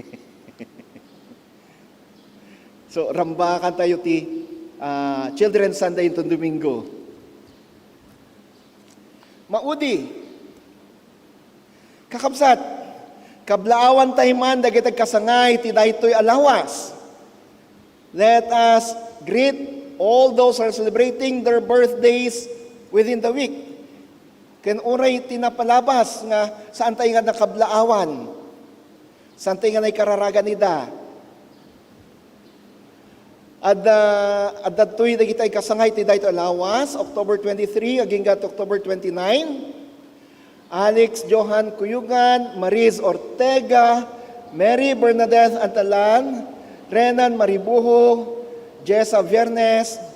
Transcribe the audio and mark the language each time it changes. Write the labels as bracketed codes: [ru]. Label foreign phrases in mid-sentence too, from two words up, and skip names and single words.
[ilo] So, rambakan tayo ti [en] Children's Sunday [ilo] itong Domingo. Maudi. Kakabsat, kablaawan tayo man, dagitag kasangay, ti daytoy alawas. [en] Let us greet all those who are celebrating their birthdays within the week. [ilo] Ken uray tinapalabas nga saan tayo nga nakablaawan. Saan tayo nga naikararagan nida. At datoy dagitay kasangay ti daytoy alawas, October 23, aging gat October 29, Alex Johan Cuyugan, Mariz Ortega, Mary Bernadette Antalan, Renan Maribuho, Jessa Viernes,